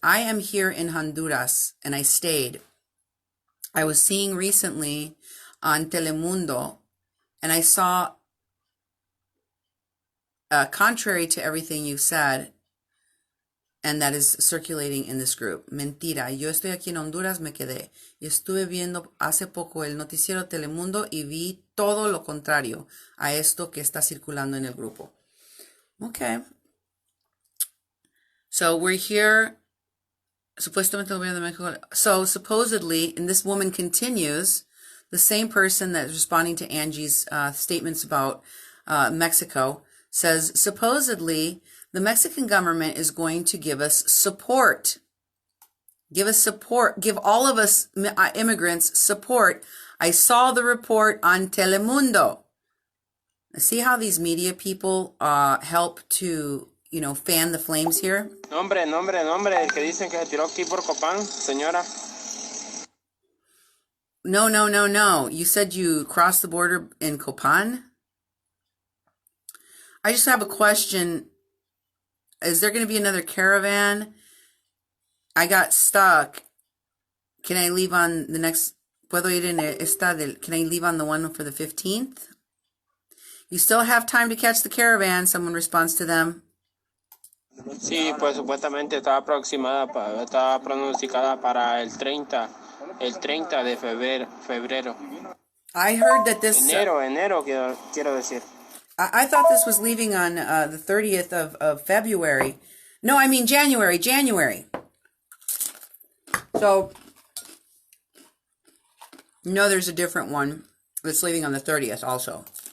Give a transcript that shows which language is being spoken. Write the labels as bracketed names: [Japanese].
[English] I am here in Honduras, and I stayed. I was seeing recently on Telemundo, and I saw, contrary to everything you said, and that is circulating in this group. [Spanish] Mentira, yo estoy aquí en Honduras, me quedé. Y estuve viendo hace poco el noticiero Telemundo y vi todo lo contrario a esto que está circulando en el grupo. Okay. [English] So we're here, [Spanish] supuestamente el gobierno de Mexico. [English] So supposedly, and this woman continues, the same person that's responding to Angie's statements about Mexico says, supposedly, the Mexican government is going to give us support. Give us support. Give all of us immigrants support. I saw the report on Telemundo. See how these media people help to, fan the flames here? [Spanish] Nombre, el que dicen que se tiró aquí por Copán, señora. No. [English] You said you crossed the border in Copan? I just have a question. Is there going to be another caravan? I got stuck. Can I leave on the next? Can I leave on the one for the 15th? You still have time to catch the caravan, someone responds to them. [Spanish] Sí, pues supuestamente estaba pronosticada para el 30 de febrero. [English] I heard that this... [Spanish] Enero, quiero decir. [English] I thought this was leaving on the 30th of February. No, I mean January. So, no, there's a different one that's leaving on the 30th also.